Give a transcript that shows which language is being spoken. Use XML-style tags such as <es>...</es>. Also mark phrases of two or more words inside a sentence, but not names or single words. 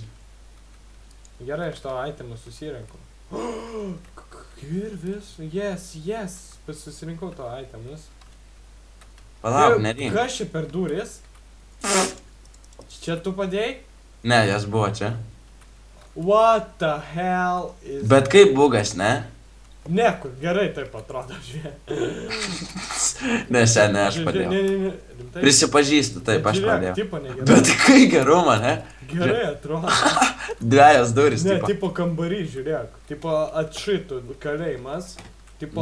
<lt>Gerai, aš to itemą susirinku. Kirvis, yes, susirinkau to itemus. Palauk, nerink. Kas čia per duris? Čia tu padėjai? Ne, jas buvo čia.</lt> <en>What the hell is...</en> <lt>Bet kaip bugas, ne? Ne, kur gerai taip atrodo, žiūrėk. Ne, ne, aš padėjau. Ne, rimtai. Prisipažįstu, taip, aš Žiūrėk, padėjau. tipo negerai. Bet kai geru, ne? Gerai atrodo. Dvejos duris, Ne, tipo. tipo kambarį, žiūrėk. Tipo atšitų kalėjimas. Tipo</lt>